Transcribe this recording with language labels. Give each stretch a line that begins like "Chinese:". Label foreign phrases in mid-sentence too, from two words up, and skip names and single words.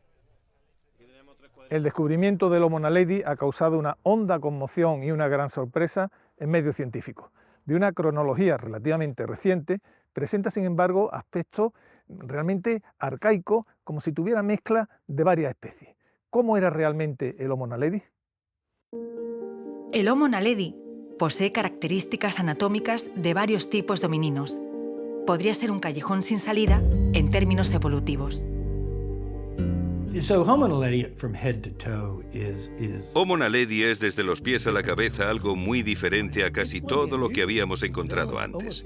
Spanish: El descubrimiento del Homo naledi ha causado una honda conmoción y una gran sorpresa en medios científicos. De una cronología relativamente reciente, presenta sin embargo aspectos realmente arcaicos, como si tuviera mezcla de varias especies. ¿Cómo era realmente el Homo naledi? El Homo naledi posee características anatómicas de varios tipos de homininos. Podría ser un callejón sin salida en términos evolutivos. Homo naledi es desde los pies a la cabeza algo muy diferente a casi todo lo que habíamos encontrado antes.